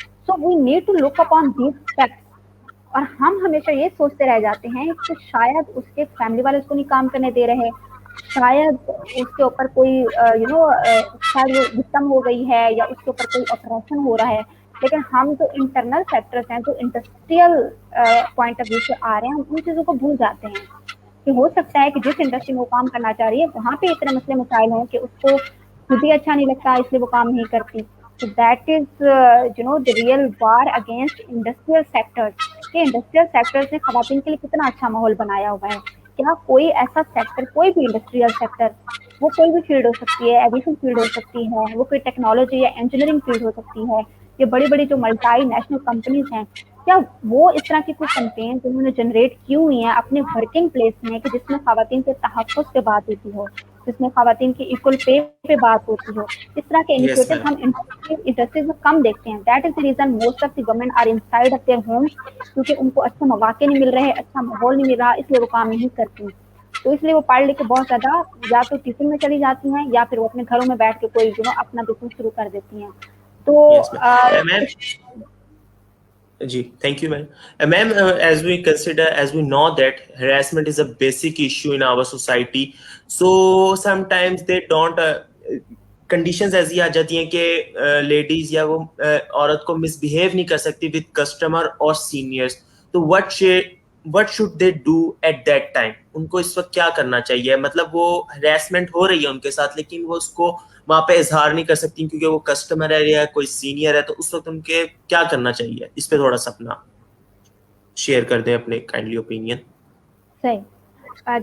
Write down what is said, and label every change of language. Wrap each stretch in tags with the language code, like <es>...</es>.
<en>So we need to look upon these facts.</en> <ur>اور ہم ہمیشہ یہ سوچتے رہ جاتے ہیں کہ شاید اس کے فیملی والے اس کو نہیں کام کرنے دے رہے, شاید اس کے اوپر کوئی شاید وہ وکٹم ہو گئی ہے, یا اس کے اوپر کوئی آپریشن ہو رہا ہے. لیکن ہم جو انٹرنل فیکٹرز ہیں, جو انڈسٹریل پوائنٹ آف ویو سے آ رہے ہیں, ہم ان چیزوں کو بھول جاتے ہیں کہ ہو سکتا ہے کہ جس انڈسٹری میں وہ کام کرنا چاہ رہی ہے وہاں پہ اتنے مسئلے مسائل ہوں کہ اس کو خود ہی اچھا نہیں لگتا, اس لیے وہ کام نہیں کرتی.</ur> <en>So that is the real war against industrial sectors.</en> <ur>کہ انڈسٹریل سیکٹر نے خواتین کے لیے کتنا اچھا ماحول بنایا ہوا ہے. کیا کوئی ایسا سیکٹر, کوئی بھی انڈسٹریل سیکٹر, وہ کوئی بھی فیلڈ ہو سکتی ہے, ایویشن فیلڈ ہو سکتی ہے, وہ کوئی ٹیکنالوجی یا انجینئرنگ فیلڈ ہو سکتی ہے, یہ بڑی بڑی جو ملٹی نیشنل کمپنیز ہیں, کیا وہ اس طرح کی کچھ کمپین انہوں نے جنریٹ کی ہوئی ہیں اپنے ورکنگ پلیس میں کہ جس میں خواتین کے تحفظ پہ بات ہوتی ہو, جس میں خواتین کی ایکول پے پہ بات ہوتی ہو. اس طرح کے</ur> <en>Yes,</en> <ur>انیشیٹو</ur> <en>ma'am.</en> <ur>ہم انڈسٹریز میں کم دیکھتے ہیں.</ur> <en>that is the reason most of the women are inside of their homes,</en> <ur>کیونکہ ان کو اچھے مواقع نہیں مل رہے, اچھا ماحول نہیں مل رہا, اس لیے وہ کام نہیں کرتی. تو اس لیے وہ پڑھ لکھ کے بہت زیادہ یا تو ٹیچنگ میں چلی جاتی ہیں, یا پھر وہ اپنے گھروں میں بیٹھ کے کوئی اپنا بزنس شروع کر دیتی ہیں. تو</ur> <en>Yes, ma'am. Ma'am, thank you, ma'am. Ma'am, as we consider, as we know that harassment is a basic issue in our society, so sometimes they don't conditions</en> <ur>ایسی آ جاتی ہیں کہ لیڈیز یا وہ عورت کو مس بہیو نہیں کر سکتی</ur> <en>with customer اور seniors. تو what should they do at that time?</en> <ur>ان کو اس وقت کیا کرنا چاہیے؟ مطلب وہ ہراسمنٹ ہو رہی ہے ان کے ساتھ, لیکن وہ اس کو وہاں پہ اظہار نہیں کر سکتی کیونکہ وہ کسٹمر ہے یا کوئی سینئر ہے. تو اس وقت ان کے کیا کرنا چاہیے؟ اس پہ تھوڑا سا اپنا شیئر کر دیں اپنے کائنڈلی اوپینین. صحیح.</ur>